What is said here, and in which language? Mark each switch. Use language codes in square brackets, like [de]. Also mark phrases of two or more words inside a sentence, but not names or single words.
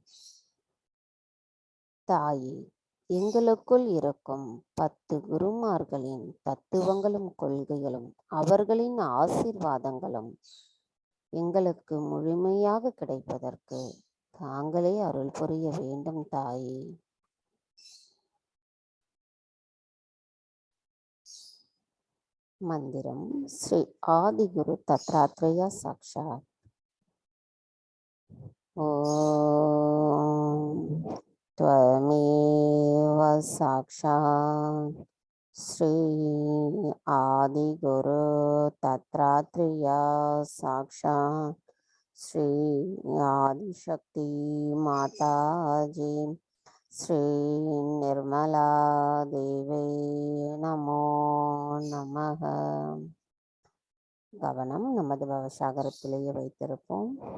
[ta] தாயே, எங்களுக்குள் இருக்கும் 10 குருமார்களின் தத்துவங்களும் கொள்கைகளும் அவர்களின் ஆசீர்வாதங்களும் எங்களுக்கு முழுமையாக கிடைப்பதற்கு தாங்களே அருள் புரிய வேண்டும். தாயே, மந்திரம் [sa] श्री आदिगुरु दत्तात्रेय साक्षात्. ஓம் त्वमेव साक्षात् श्री आदिगुरु दत्तात्रेय साक्षात् श्री आदिशक्ति माताजी श्री निर्मला देवी नमो நமः. [ta] கவனம் நமது பவசாகரத்திலேயே வைத்திருப்போம்.